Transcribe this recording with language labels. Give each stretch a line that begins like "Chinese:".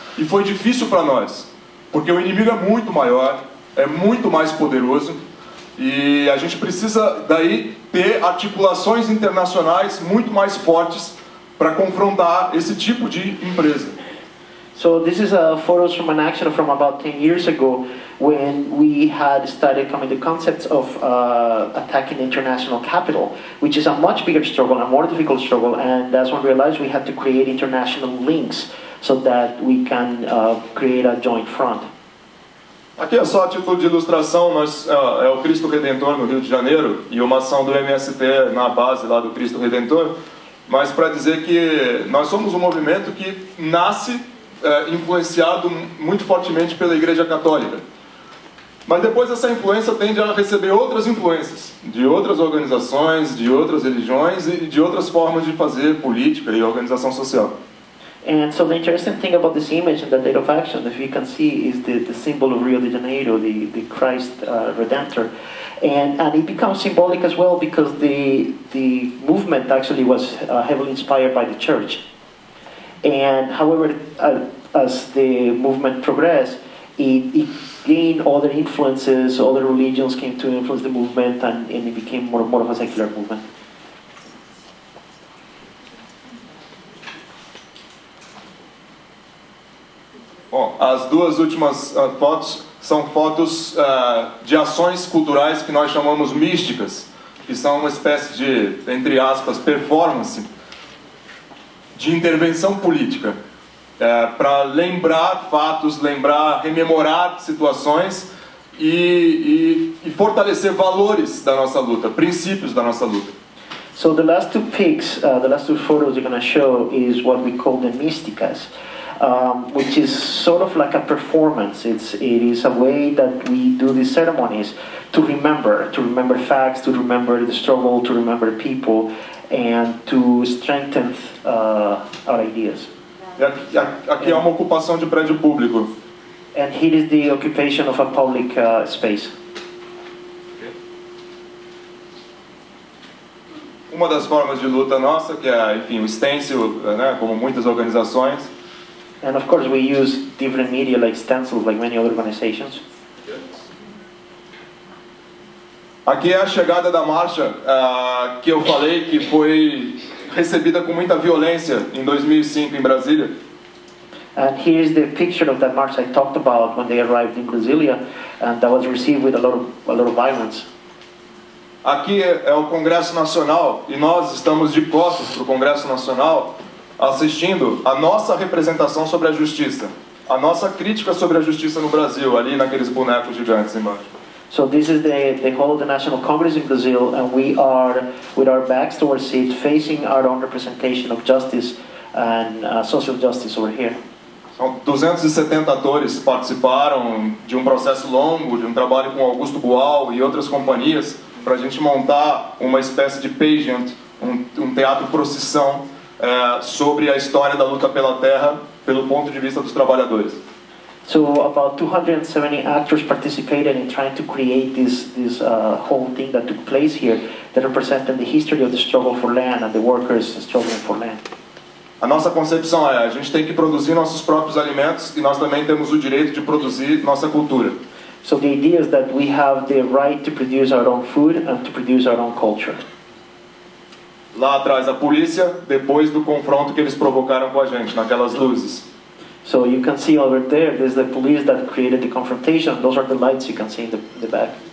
Portuguese: E foi difícil para nós, porque o inimigo é muito maior, é muito mais poderoso, e a gente precisa daí ter articulações internacionais muito mais fortes para confrontar esse tipo de empresa.
English: So this is photos from an action from about 10 years ago when we had started coming to concepts of attacking the international capital, which is a much bigger struggle, a more difficult struggle, and that's when we realized we had to create international links so that we can create a joint front.
Portuguese: Aqui é só a título de ilustração, é o Cristo Redentor no Rio de Janeiro e uma ação do MST na base lá do Cristo Redentor, mas para dizer que nós somos um movimento que nasce influenciado muito fortemente pela Igreja Católica. Mas depois essa influência tende a receber outras influências, de outras organizações, de outras religiões e de outras formas de fazer política e organização social.
English: And so the interesting thing about this image and the date of action, if you can see, is the symbol of Rio de Janeiro, the Christ Redemptor. And it becomes symbolic as well because the movement actually was heavily inspired by the church. And however, as the movement progressed, it gained other influences, other religions came to influence the movement, and it became more of a secular movement.
Portuguese: Bom, as duas últimas fotos são fotos de ações culturais que nós chamamos místicas, que são uma espécie de, entre aspas, performance de intervenção política, para lembrar fatos, rememorar situações e fortalecer valores da nossa luta, princípios da nossa luta.
English: So the last two pics, the last two photos you're going to show is what we call the místicas. Which is sort of like a performance. It is a way that we do these ceremonies to remember facts, to remember the struggle, to remember people, and to strengthen our ideas.
Portuguese: Aqui é uma ocupação de prédio público.
English: And here is the occupation of a public space.
Portuguese: Uma das formas de luta nossa, que é, enfim, o stencil, né, como muitas organizações.
English: And of course we use different media like stencils, like many other organizations.
Portuguese: Aqui é a chegada da marcha que eu falei que foi recebida com muita violência em 2005 em Brasília.
English: And here is the picture of that march I talked about when they arrived in Brasilia, and that was received with a lot of violence.
Portuguese: Aqui é o Congresso Nacional e nós estamos de costas para o Congresso Nacional, assistindo a nossa representação sobre a justiça, a nossa crítica sobre a justiça no Brasil, ali naqueles bonecos gigantes embaixo.
English: So this is the whole of the National Congress in Brazil, and we are with our backs towards it, facing our own representation of justice and social justice over here.
Portuguese: São 270 atores participaram de um processo longo, de um trabalho com Augusto Boal e outras companhias, para a gente montar uma espécie de pageant, um teatro procissão, sobre a história da luta pela terra pelo ponto de vista dos trabalhadores.
English: So about 270 actors participated in trying to create this whole thing that took place here that represented the history of the struggle for land and the workers struggling for land.
Portuguese: A nossa concepção é: a gente tem que produzir nossos próprios alimentos e nós também temos o direito de produzir nossa cultura.
English: So the idea is that we have the right to produce our own food and to produce our own culture.
Portuguese: Lá atrás a polícia, depois do confronto que eles provocaram com a gente, naquelas luzes.
English: So you can see over there, there's the police that created the confrontation. Those are the lights you can see in the back.